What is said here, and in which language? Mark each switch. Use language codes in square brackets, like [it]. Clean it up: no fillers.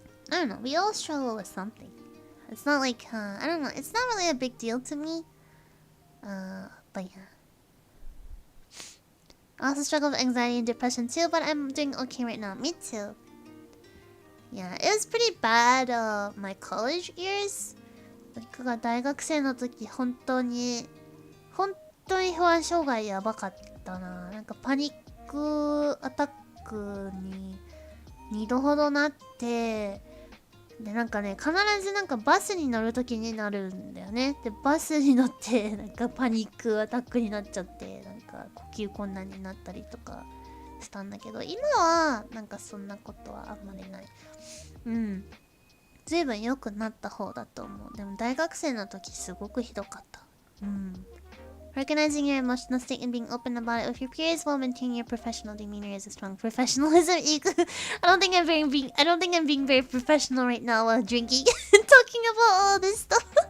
[en] I don't know, we all struggle with something. It's not like, I don't know, it's not really a big deal to me. But yeah. I also struggle with anxiety and depression too, but I'm doing okay right now. Me too. Yeah, it was pretty bad, my college years. [ja] 僕が大学生の時、本当に不安障害やばかったな。なんかパニックアタックに2度ほどなって、でなんかね、必ずなんかバスに乗る時になるんだよね。でバスに乗ってなんかパニックアタックになっちゃって、なんか呼吸困難になったりとかしたんだけど、今はなんかそんなことはあんまりない。ずいぶん良くなった方だと思う。でも大学生の時すごくひどかった。 [en] Recognizing your emotional state and being open about it with your peers while maintaining your professional demeanor is a strong professionalism. I don't think I'm being very professional right now while drinking and talking about all this stuff.